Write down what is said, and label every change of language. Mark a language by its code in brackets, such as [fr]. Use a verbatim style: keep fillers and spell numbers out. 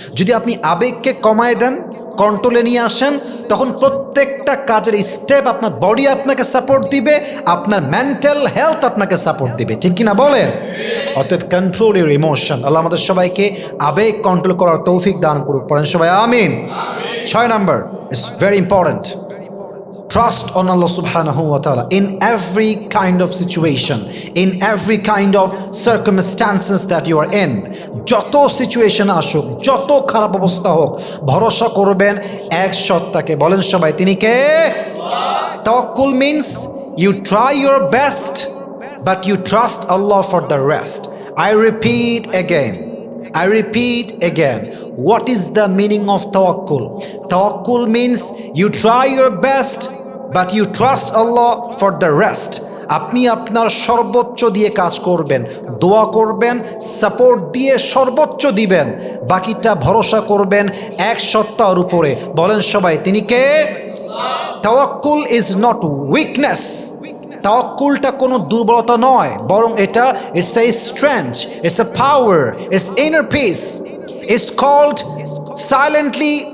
[bn] যদি আপনি আবেগকে কমায় দেন, কন্ট্রোলে নিয়ে আসেন, তখন প্রত্যেকটা কাজের স্টেপ আপনার বডি আপনাকে সাপোর্ট দিবে, আপনার মেন্টাল হেলথ আপনাকে সাপোর্ট দিবে। ঠিক কিনা বলেন? অতএব [en] Control your emotion. [bn] আল্লাহ আমাদের সবাইকে আবেগ কন্ট্রোল করার তৌফিক দান করুক। পড়েন সবাই আমিন। ছয় number, [en] It's very important, trust on Allah subhanahu wa ta'ala in every kind of situation, in every kind of circumstances that you are in. [bn] যত সিচুয়েশন আসুক, যত খারাপ অবস্থা হোক, ভরসা করবেন এক সত্তাকে। বলেন সবাই, তিনি কে? [en] তাওয়াক্কুল means you try your best but you trust Allah for the rest. I repeat again, I repeat again, what is the meaning of tawakkul? Tawakkul means you try your best but you trust Allah for the rest. [bn] আপনি আপনার সর্বোচ্চ দিয়ে কাজ করবেন, দোয়া করবেন, support দিয়ে সর্বোচ্চ দিবেন, বাকিটা ভরসা করবেন এক সত্তার উপরে। বলেন সবাই, তিনি কে? [en] তাওয়াক্কুল is not weakness, [bn] তাওয়াক্কুলটা কোনো দুর্বলতা নয়, বরং এটা [en] it's a strength, it's a power, it's inner peace, it's called silently